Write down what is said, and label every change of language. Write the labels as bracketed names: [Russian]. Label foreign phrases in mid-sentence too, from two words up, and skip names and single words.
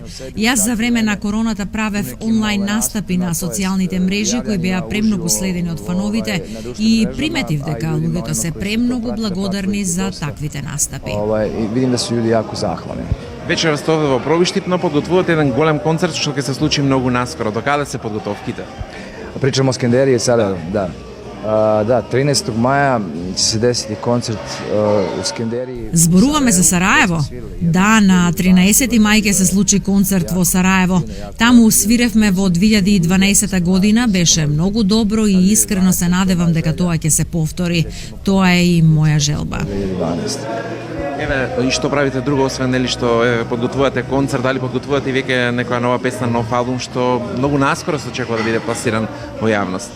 [Macedonian] Јас за време на короната правев онлайн настапи на социјалните мрежи кои беа премногу следени од фановите и приметив дека луѓето се премногу благодарни за таквите настапи. Видим да се луѓе јако захвални. Вечера сте овде во Пробиштип, но подготвувате еден голем концерт што ќе се случи многу наскоро. До каде се подготовките? [Serbian] Pričamo o Skenderiji sada, da. Da, 13. maja će se desiti koncert u Skenderiji. [Macedonian] Зборуваме за Сараево. Да, на 13 мај ќе се случи концерт во Сараево. Таму свиревме во 2012 година, беше многу добро и искрено се надевам дека тоа ќе се повтори. Тоа е и моја желба. 2012. Еве, и што правите друго, освен нели што подготвувате концерт, дали подготвувате и веќе некоја нова песна, нов албум што многу наскоро се очекува да биде пласиран во јавност?